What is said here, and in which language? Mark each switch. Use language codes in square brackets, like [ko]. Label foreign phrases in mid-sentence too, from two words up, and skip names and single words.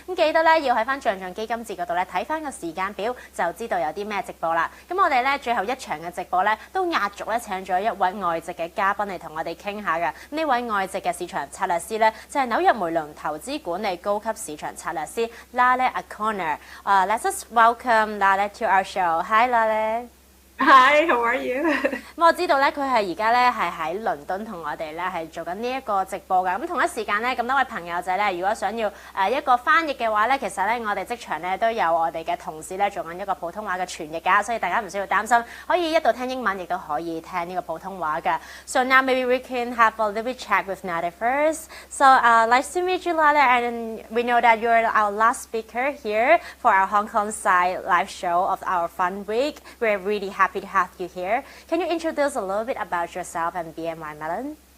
[yue] 咁記得咧要喺翻象基金節嗰度咧睇翻個時間表，就知道有啲咩直播啦。咁我哋咧最後一場嘅直播咧都壓軸咧請咗一位外籍嘅嘉賓嚟同我哋傾下嘅。呢位外籍嘅市場策略師咧就係紐約梅隆投資管理高級市場策略師 Lale Akoner。 [en] Let's just welcome Lale to our show. Hi Lale. Hi, how are you? [yue] 咁我知道咧，佢係而家咧係喺倫敦同我哋咧係做緊呢一個直播㗎。咁同一時間咧，咁多位朋友仔咧，如果想要一個翻譯嘅話咧，其實咧我哋即場咧都有我哋嘅同事咧做緊一個普通話嘅傳譯㗎，所以大家唔需要擔心，可以一度聽英文，亦都可以聽呢個普通話嘅。 [en] So now maybe we can have a little bit chat with Nade first. So nice to meet you, Lale, and we know that you're our last speaker here for our Hong Kong side live show of our Fun Week. We're really happy to have you here. Can you introduce a little bit about yourself and BNY Mellon?